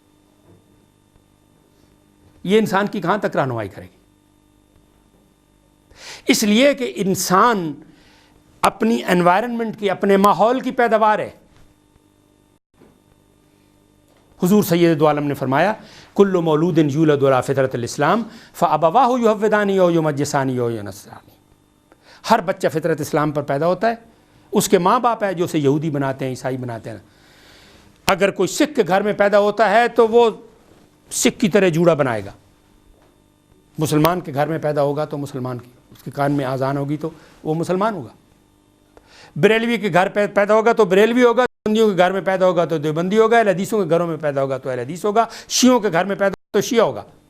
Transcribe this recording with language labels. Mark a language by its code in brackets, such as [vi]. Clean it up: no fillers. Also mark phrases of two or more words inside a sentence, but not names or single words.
[ur] یہ انسان کی کہاں تک رہنمائی کرے گی؟ اس لیے کہ انسان اپنی انوائرنمنٹ کی، اپنے ماحول کی پیداوار ہے۔ [ar] حضور سید دو عالم نے فرمایا کل مولود یولد علی فطرت الاسلام فابواہ یہودانی او یمجسانی او ینصرانی۔ [ur] ہر بچہ فطرت اسلام پر پیدا ہوتا ہے، اس کے ماں باپ ہے جو اسے یہودی بناتے ہیں، عیسائی بناتے ہیں۔ اگر کوئی سکھ کے گھر میں پیدا ہوتا ہے تو وہ سکھ کی طرح جوڑا بنائے گا، مسلمان کے گھر میں پیدا ہوگا تو مسلمان کی، اس کے کان میں آذان ہوگی تو وہ مسلمان ہوگا، بریلوی کے گھر پیدا ہوگا تو بریلوی ہوگا، دیوبندیوں کے گھر میں پیدا ہوگا تو دیوبندی ہوگا، اہل حدیثوں کے گھروں میں پیدا ہوگا تو اہل حدیث ہوگا، شیعوں کے گھر میں پیدا ہوگا تو شیعہ ہوگا۔